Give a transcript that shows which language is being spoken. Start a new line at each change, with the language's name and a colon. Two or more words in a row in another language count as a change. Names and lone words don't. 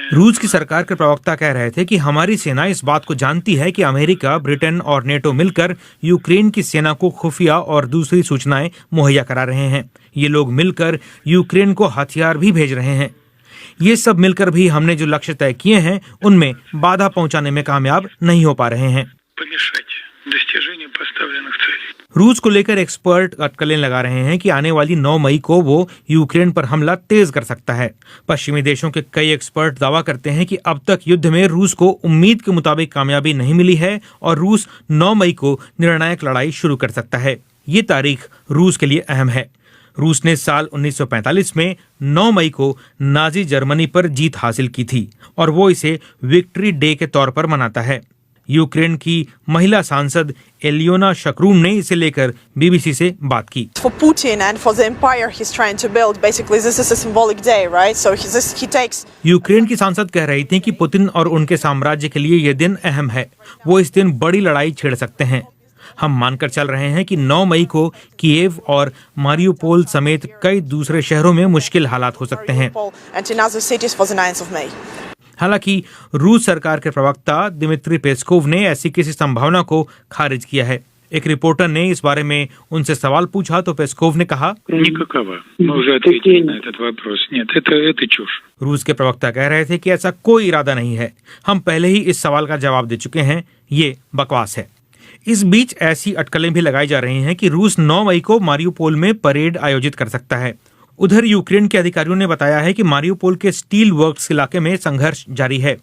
Hindi: रूस की सरकार के प्रवक्ता कह रहे थे कि हमारी सेना इस बात को जानती है कि अमेरिका, ब्रिटेन और नेटो मिलकर यूक्रेन की सेना को खुफिया और दूसरी सूचनाएं मुहैया करा रहे हैं। ये लोग मिलकर यूक्रेन को हथियार भी भेज रहे हैं। ये सब मिलकर भी हमने जो लक्ष्य तय किए हैं उनमें बाधा पहुंचाने में कामयाब नहीं हो पा रहे हैं।
Russian: Помешать достижению поставленных целей.
Hindi: रूस को लेकर एक्सपर्ट अटकलें लगा रहे हैं कि आने वाली 9 मई को वो यूक्रेन पर हमला तेज कर सकता है। पश्चिमी देशों के कई एक्सपर्ट दावा करते हैं कि अब तक युद्ध में रूस को उम्मीद के मुताबिक कामयाबी नहीं मिली है और रूस 9 मई को निर्णायक लड़ाई शुरू कर सकता है। ये तारीख रूस के लिए अहम है। रूस ने साल 1945 में 9 मई को नाजी जर्मनी पर जीत हासिल की थी और वो इसे विक्ट्री डे के तौर पर मनाता है। यूक्रेन की महिला सांसद एलियोना शकरून ने इसे लेकर बीबीसी से बात की।
English: For Putin and for the empire he's trying to build, basically this is a symbolic day, right? So he takes.
Hindi: यूक्रेन की सांसद कह रही थी कि पुतिन और उनके साम्राज्य के लिए यह दिन अहम है। वो इस दिन बड़ी लड़ाई छेड़ सकते हैं। हम मानकर चल रहे हैं कि 9 मई को कीव और मारियोपोल समेत कई दूसरे शहरों में मुश्किल हालात हो सकते हैं।
English: And in other cities for the 9th of May.
Hindi: हालांकि रूस सरकार के प्रवक्ता दिमित्री पेस्कोव ने ऐसी किसी संभावना को खारिज किया है। एक रिपोर्टर ने इस बारे में उनसे सवाल पूछा तो पेस्कोव ने कहा,
Russian: Никакого. Мы уже ответили на этот вопрос. Нет, это चушь.
Hindi: रूस के प्रवक्ता कह रहे थे कि ऐसा कोई इरादा नहीं है। हम पहले ही इस सवाल का जवाब दे चुके हैं। ये बकवास है। इस बीच ऐसी अटकलें भी लगाई जा रही हैं कि रूस 9 मई को मारियोपोल में परेड आयोजित कर सकता है। उधर यूक्रेन के अधिकारियों ने बताया है कि मारियोपोल के
English: steel works
Hindi: इलाके में संघर्ष जारी है।